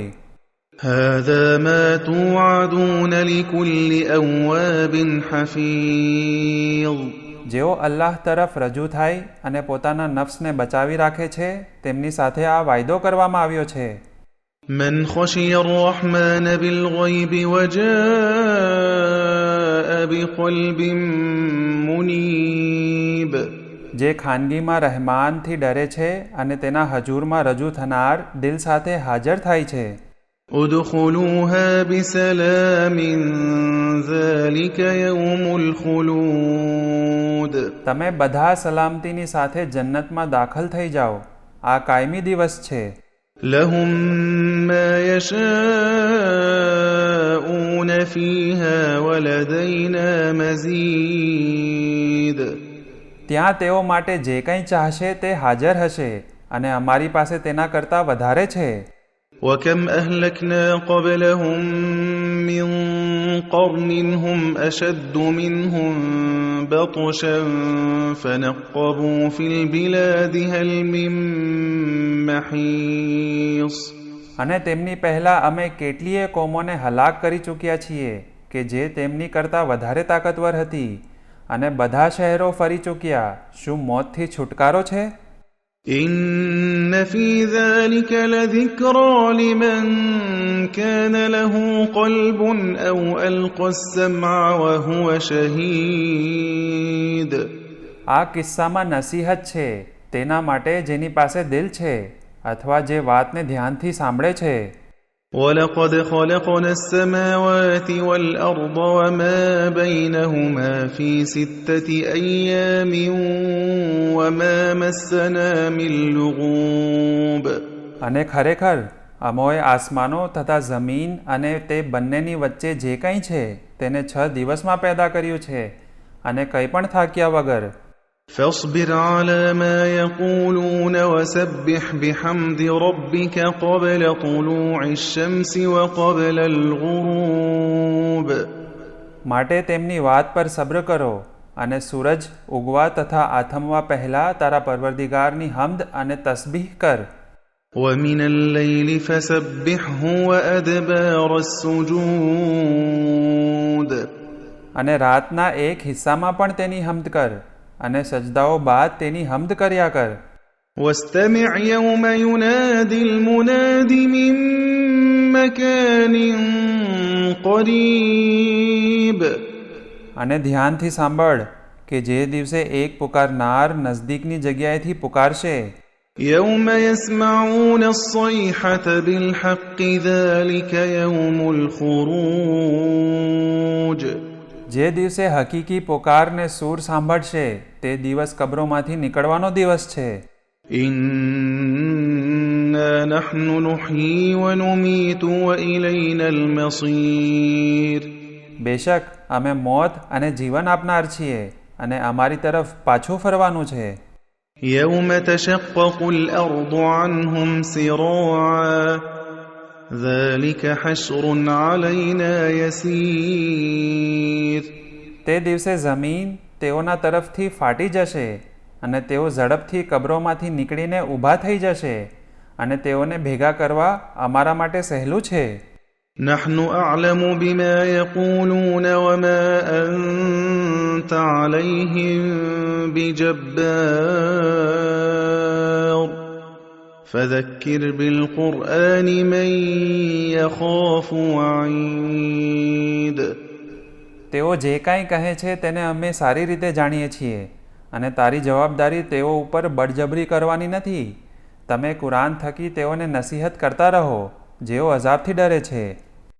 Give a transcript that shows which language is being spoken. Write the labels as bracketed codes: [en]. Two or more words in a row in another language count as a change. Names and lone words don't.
[ar] هذا ما توعدون لكل أواب حفيظ [gu] જેઓ અલ્લાહ તરફ રજૂ થાય અને પોતાના નફ્સને બચાવી રાખે છે તેમની સાથે આ વાયદો કરવામાં આવ્યો છે. [ar] من خشي الرحمن بالغيب وجاء بقلب منيب [gu] જે ખાનગીમાં રહેમાનથી ડરે છે અને તેના હજૂરમાં રજૂ થનાર દિલ સાથે હાજર થાય છે. [ar] ادخلوها بسلام ذلك يوم الخلود [gu] તમે બધા સલામતીની સાથે જન્નતમાં દાખલ થઈ જાઓ આ કાયમી દિવસ છે. [ar] لهم ما يشاءون فيها ولدينا مزيد [gu] ત્યાં તેઓ માટે જે કંઈ ચાહશે તે હાજર હશે અને અમારી પાસે તેના કરતાં વધારે છે. [ar] وكم أهلكنا قبلهم من قرن هم أشد منهم بطشا فنقبوا في البلاد هل من محيص [gu] અને તેમની પહેલાં અમે કેટલીય કોમોને હલાક કરી ચૂક્યા છીએ કે જે તેમની કરતાં વધારે તાકતવર હતી અને બધા શહેરો ફરી ચૂક્યા. શું મોતથી છુટકારો છે? [ar] إن في ذلك لذكرى لمن كان له قلب أو ألقى السمع وهو شهيد [gu] આ કિસ્સામાં નસીહત છે તેના માટે જેની પાસે દિલ છે અથવા જે વાતને ધ્યાનથી સાંભળે છે. [ar] ولقد خلقنا السماوات والأرض وما بينهما في 6 أيام وما مسنا من لغوب [gu] અને ખરેખર અમોએ આસમાનો તથા જમીન અને તે બંનેની વચ્ચે જે કંઈ છે તેને 6 દિવસમાં પેદા કર્યું છે અને કંઈ પણ થાક્યા વગર. [ar] فاصبر على ما يقولون وسبح بحمد ربك قبل طلوع الشمس وقبل الغروب [gu] માટે તેમની વાત પર સબ્ર કરો અને સૂરજ ઉગવા તથા આથમવા પહેલાં તારા પરવરદિગારની હમ્દ અને તસબીહ કર. [ar] ومن الليل فسبحه وأدبار السجود [gu] અને રાતના એક હિસ્સામાં પણ તેની હમ્દ કર અને સજદાઓ બાદ તેની હમ્દ કર્યા કર. [ar] واستمع يوم ينادي المناد من مكان قريب [gu] અને ધ્યાનથી સાંભળ કે જે દિવસે એક પુકારનાર નજદીકની જગ્યાએથી પુકારશે. [ar] يوم يسمعون الصيحة بالحق ذلك يوم الخروج [gu] જે દિવસે હકીકી પોકારને સૂર સાંભળશે તે દિવસ કબરોમાંથી નીકળવાનો દિવસ છે. [ar] إنا نحن نحيي ونميت وإلينا المصير [gu] બેશક અમે મોત અને જીવન આપનાર છીએ અને અમારી તરફ પાછું ફરવાનું છે. [ar] يوم تشقق الأرض عنهم سراعا ذلك حشر علينا يسير [gu] તે દિવસે જમીન તેઓના તરફથી ફાટી જશે અને તેઓ ઝડપથી કબરોમાંથી નીકળીને ઊભા થઈ જશે અને તેઓને ભેગા કરવા અમારા માટે સહેલું છે. [ar] نحن أعلم بما يقولون وما أنت عليهم بجبار فذكر بالقرآن من يخاف وعيد [gu] તેઓ જે કાંઈ કહે છે તેને અમે સારી રીતે જાણીએ છીએ અને તારી જવાબદારી તેઓ ઉપર બળજબરી કરવાની નથી. તમે કુરાન થકી તેઓને નસીહત કરતા રહો જેઓ અઝાબથી ડરે છે.